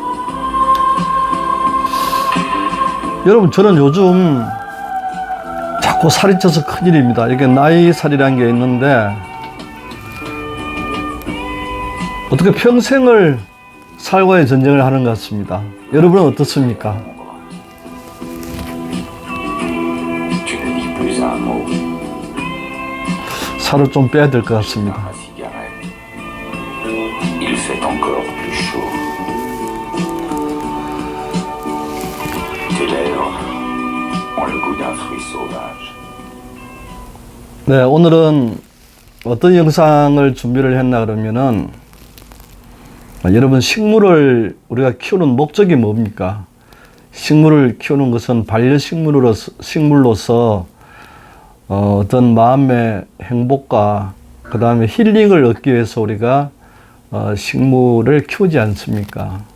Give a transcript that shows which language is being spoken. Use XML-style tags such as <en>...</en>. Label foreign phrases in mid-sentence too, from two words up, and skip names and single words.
<ko>여러분, 저는 요즘 자꾸 살이 쪄서 큰일입니다. 이게 나이살이라는 게 있는데 어떻게 평생을 살과의 전쟁을 하는 것 같습니다. 여러분은 어떻습니까?</ko> <fr>Tu ne dis plus un mot.</fr> <ko>살을 좀 빼야 될 것 같습니다.</ko> <fr>Ma cigarette. Il fait encore plus chaud. Tes lèvres ont le goût d'un fruit sauvage.</fr> <ko>네, 오늘은 어떤 영상을 준비를 했나 그러면은, 여러분, 식물을 우리가 키우는 목적이 뭡니까? 식물을 키우는 것은 식물로서 어떤 마음의 행복과 그 다음에 힐링을 얻기 위해서 우리가 식물을 키우지 않습니까?</ko>